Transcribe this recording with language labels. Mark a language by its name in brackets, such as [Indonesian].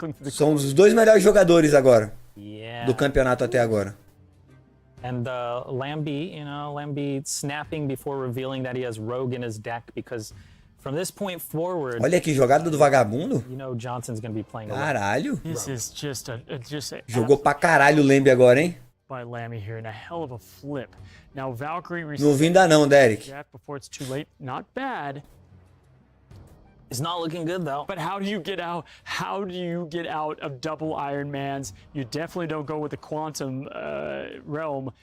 [Portuguese] São os dois melhores jogadores agora do campeonato até agora. [English] And Lambi, Lambi snapping before revealing that he has Rogue in his deck because from this point forward. [Portuguese] Olha que jogada do vagabundo. [English] Johnson's gonna be playing. [Portuguese] Caralho. [English] This is just a [Portuguese] Jogou pra caralho o Lambi agora, hein? [English] By Lammy here and a hell of a flip. Now Valkyrie [Portuguese] não vi ainda não, Derek. [English] Before it's too late. Not bad. It's not looking good though. But how do you get out? How do you get out of double Iron Mans? You definitely don't go with the Quantum realm.